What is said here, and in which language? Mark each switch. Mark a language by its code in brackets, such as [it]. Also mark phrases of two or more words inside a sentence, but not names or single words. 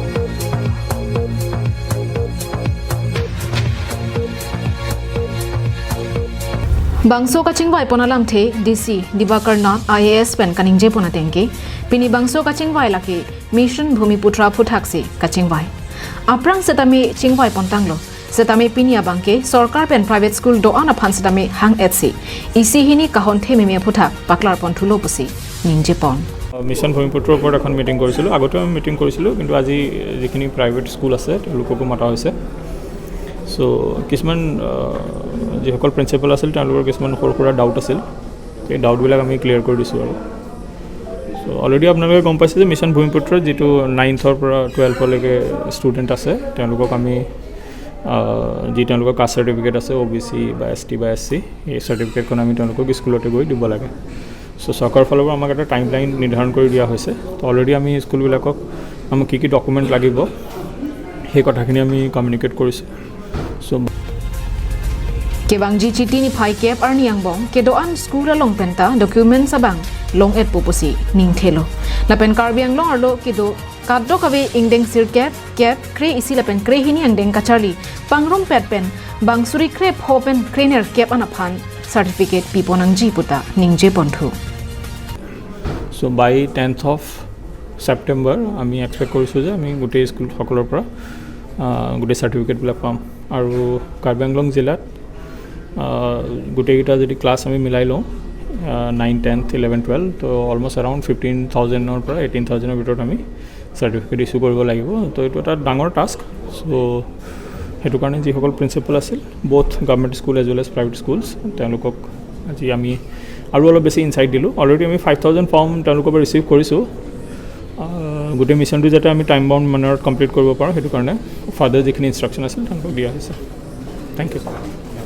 [mjw] Bangso Kachingwai Ponalam The DC Dibakar Nath IAS Pen Kaningje Ponatengke Pini Bangso Kachingwai Laki Mission Bhumiputra aphuthak Kachingwai. Aprang setami chingwai pontanglo setami pinia bangke Sorkar pen private school doan aphan setami hang etsi isi hini kahon themi me aphuthak paklar ponthulo pusi ningje pon [as] Mission Bhumiputra উপর এখন মিটিং কৰিছিল আগতে আমি মিটিং কৰিছিল কিন্তু আজি যিখিনি [en] private school [as] আছে তেওঁলোককো মাতা হৈছে সো কিছুমান যিসকল প্ৰিন্সিপাল আছিল তেওঁলোকৰ কিছুমান সৰুসুৰা ডাউট আছিল এই ডাউটবিলাক আমি ক্লিয়াৰ কৰি দিছো আৰু [en] So already [as] আপোনালোকে গম পাইছে যে মিশন ভূমিপুত্ৰৰ যেটো 9th ৰ পৰা 12th লৈকে ষ্টুডেন্ট আছে তেওঁলোকক আমি যি তেওঁলোকৰ [en] caste certificate [as] আছে OBC বা ST বা SC এই সাৰ্টিফিকেটখন আমি তেওঁলোকক স্কুলতে গৈ দিব লাগে সো চৰকাৰৰ ফালৰ পৰা আমাক এটা টাইমলাইন নিৰ্ধাৰণ কৰি দিয়া হৈছে তো অলৰেডি আমি স্কুলবিলাকক আমাক কি ডকুমেন্ট লাগিব সেই কথাখিনি আমি কমিউনিকেট কৰিছো সো [mjw] Kebangji chiti ni phai kep arni angbong kedoan school along penta document sabang long et pupusi ning thelo lapen Carbiang long arlo kedo kaddo kawe ingdeng sir kep kre isi lapen kre hini angdeng kacharli pangrom pet pen bangsuri kre phopen krener kep anaphan certificate piponang ji puta ningje ponthu [en] so by 10th of September [as] ami expect korisu je ami gote school hokolor pora gote certificate bila pam aru Carbiang long jilat গোটেইটা যদি ক্লাস আমি মিলাই লওঁ 9 10th 11 12 তো অলমোস্ট अराउंड 15000 পৰা 18000 ভিতৰত আমি সাৰ্টিফিকেট ইস্যু কৰিব লাগিব তো এটা এটা ডাঙৰ টাস্ক সো হেতু কাৰণে যি সকল প্ৰিন্সিপাল আছিল [en] both government school as well as private schools [as] তেওঁলোকক আজি আমি আৰু অলপ বেছি ইনসাইট দিলো অলৰেডি আমি 5000 ফৰ্ম তেওঁলোকৰ পৰা ৰিসিভ কৰিছো গোটেই মিশনটো যাতে আমি [en] time bound [as] মানত কমপ্লিট কৰিব পাৰো হেতু কাৰণে ফাদাৰ যিখিনি ইনস্ট্ৰাকচন আছিল তেওঁলোকক দিয়া হৈছে [en] thank you